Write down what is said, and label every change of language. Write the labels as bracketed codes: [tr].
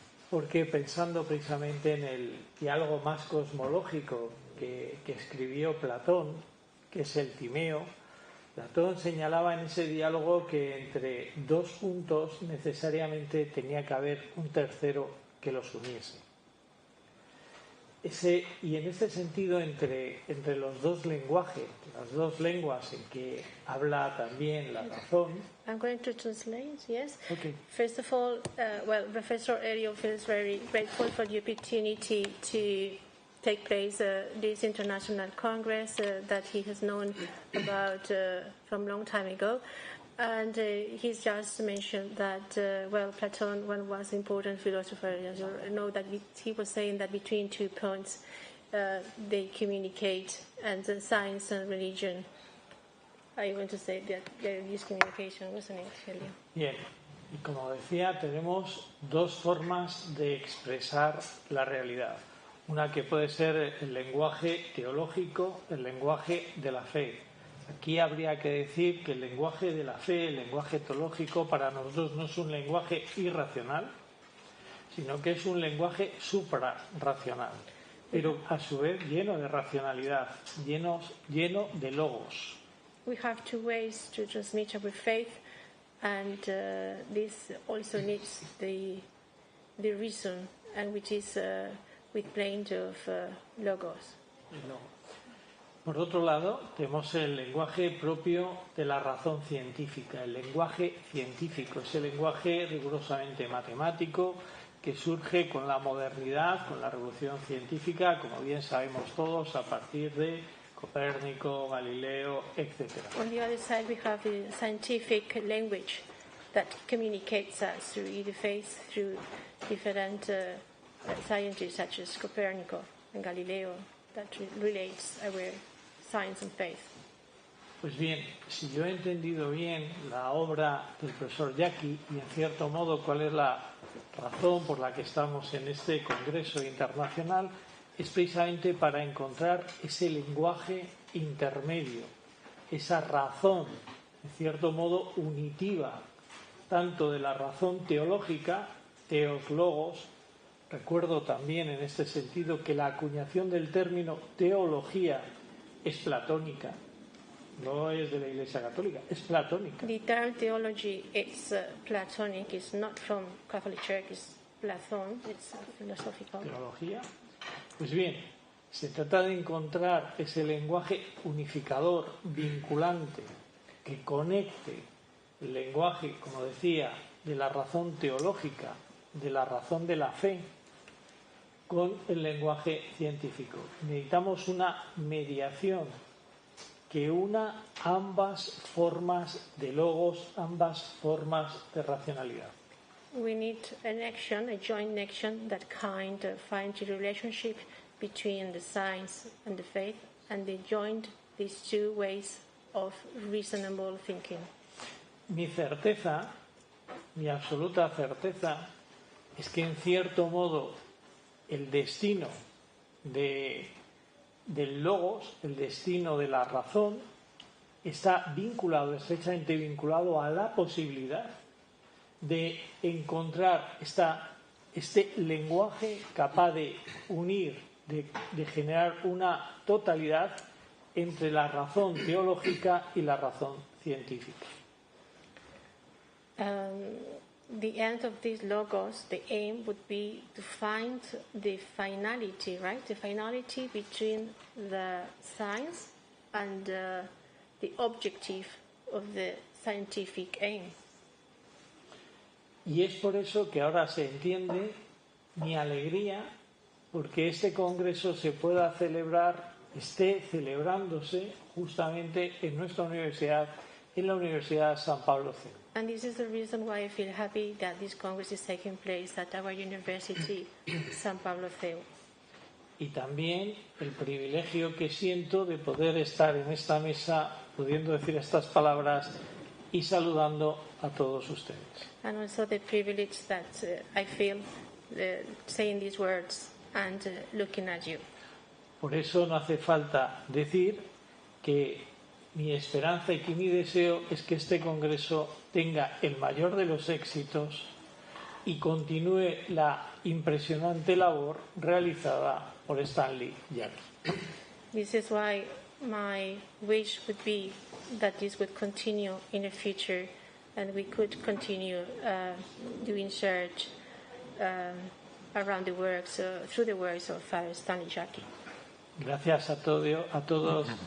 [es] porque pensando precisamente en el diálogo más cosmológico que escribió Platón, que es el Timeo, Platón señalaba en ese diálogo que entre dos puntos necesariamente tenía que haber un tercero que los uniese. Y en este sentido, entre los dos lenguajes, las dos lenguas en que habla también la razón. [en] I'm going to translate, yes. Okay. First of all, Professor Elio feels very grateful for the opportunity to take place this international congress that he has known about from a long time ago. And he's just mentioned that, Platon was an important philosopher. As you know, that he was saying that between 2 points they communicate, and science and religion. I want to say that there is communication, wasn't it, Elio? [es] Bien, y como decía, tenemos dos formas de expresar la realidad. Una que puede ser el lenguaje teológico, el lenguaje de la fe. Aquí habría que decir que el lenguaje de la fe, el lenguaje teológico, para nosotros no es un lenguaje irracional, sino que es un lenguaje suprarracional, pero a su vez lleno de racionalidad, lleno de logos. [en] We have two ways to transmit our faith, and this also needs the reason, and which is with plenty of logos. [es] Por otro lado, tenemos el lenguaje propio de la razón científica. El lenguaje científico, ese lenguaje rigurosamente matemático que surge con la modernidad, con la revolución científica, como bien sabemos todos, a partir de Copérnico, Galileo, etc. [en] On the other side, we have the scientific language that communicates us through the faith, through different scientists such as Copernico and Galileo, that relates our science and faith. [es] Pues bien, si yo he entendido bien la obra del profesor Jaki y en cierto modo cuál es la razón por la que estamos en este Congreso internacional, es precisamente para encontrar ese lenguaje intermedio, esa razón, en cierto modo unitiva, tanto de la razón teológica, teos logos. Recuerdo también en este sentido que la acuñación del término teología es platónica, no es de la Iglesia Católica, es platónica. [en] The term theology is Platonic, it's not from Catholic Church, it's Platon, it's philosophical. [es] Teología. Pues bien, se trata de encontrar ese lenguaje unificador, vinculante, que conecte el lenguaje, como decía, de la razón teológica, de la razón de la fe, con el lenguaje científico. Necesitamos una mediación que una ambas formas de logos, ambas formas de racionalidad. [en] We need an action, a joint action that kind of finds a relationship between the science and the faith, and they joined these two ways of reasonable thinking. [es] Mi certeza, mi absoluta certeza, es que en cierto modo el destino del logos, el destino de la razón, está vinculado, estrechamente vinculado a la posibilidad de encontrar este lenguaje capaz de unir, de generar una totalidad entre la razón teológica y la razón científica. [en] The end of these logos, the aim would be to find the finality, right? The finality between the science and the objective of the scientific aim. [es] Y es por eso que ahora se entiende mi alegría porque este congreso se pueda celebrar, esté celebrándose justamente en nuestra universidad, en la Universidad San Pablo C. [en] And this is the reason why I feel happy that this Congress is taking place at our university, San Pablo CEU. [es] Y también el privilegio que siento de poder estar en esta mesa, pudiendo decir estas palabras y saludando a todos ustedes. [en] And also the privilege that I feel saying these words and looking at you. [es] Por eso no hace falta decir que mi esperanza y que mi deseo es que este congreso tenga el mayor de los éxitos y continúe la impresionante labor realizada por Stanley Jaki. [en] This is why my wish would be that this would continue in the future and we could continue doing research around the works, through the works of Father Stanley Jaki. [es] Gracias a todos.